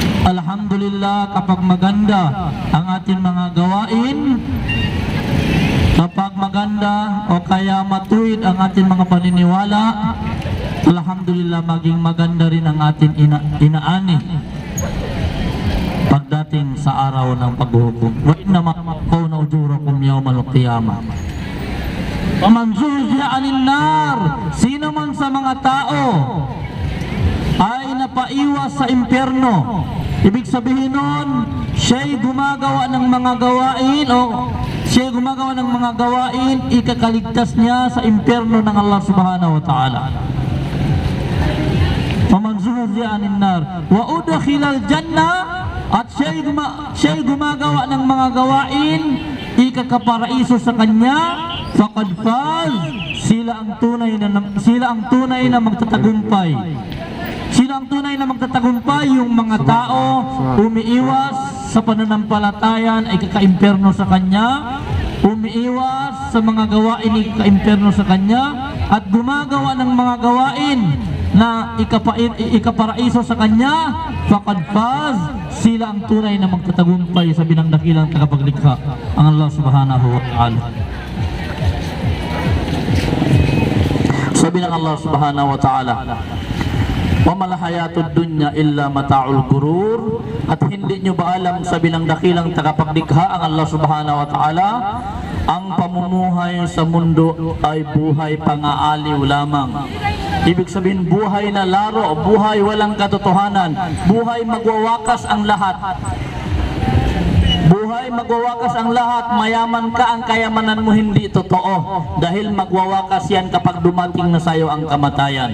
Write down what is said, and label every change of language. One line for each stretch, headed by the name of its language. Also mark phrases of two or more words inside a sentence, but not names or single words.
Filipino: Alhamdulillah, kapag maganda ang ating mga gawain, Kapag maganda o kaya matuwid ang ating mga paniniwala, alhamdulillah maging maganda rin ang ating inaani pagdating sa araw ng paghuhukom.
Arabic: وإنما توفون أجوركم يوم القيامة. فمن زحزح عن النار,
Filipino: sino man sa mga tao ay napaiwas sa impyerno, ibig sabihin nun, siya'y gumagawa ng mga gawain o siya'y gumagawa ng mga gawain, ikakaligtas niya sa impyerno ng Allah
Arabic: سبحانه وتعالى. فمن زحزح عن النار وأدخل الجنة,
Filipino: at siya'y gumagawa ng mga gawain, ikakaparaiso sa kanya,
Arabic: فقد فاز,
Filipino: sila ang tunay na magtatagumpay. Sila ang tunay na magtatagumpay, yung mga tao umiiwas sa pananampalataya ay ikakaimpyerno sa kanya, umiiwas sa mga gawain ikakaimpyerno sa kanya, at gumagawa ng mga gawain na ikaparaiso sa kanya,
Arabic: فقد فاز,
Filipino: sila ang tunay na magtatagumpay sa binangdakilang tagapaglikha, ang Allah
Arabic: سبحانه وتعالى.
Filipino: Sabi ng Allah
Arabic: سبحانه وتعالى, وما الحياة الدنيا إلا متاع الغرور,
Filipino: at hindi nyo ba alam, sabi ng dakilang tagapaglikha, ang Allah
Arabic: سبحانه وتعالى,
Filipino: ang pamumuhay sa mundo ay buhay pangaaliw lamang. Ibig sabihin, buhay na laro, buhay walang katotohanan, buhay magwawakas ang lahat. Buhay magwawakas ang lahat, mayaman ka, ang kayamanan mo hindi totoo, dahil magwawakas yan kapag dumating na sayo ang kamatayan.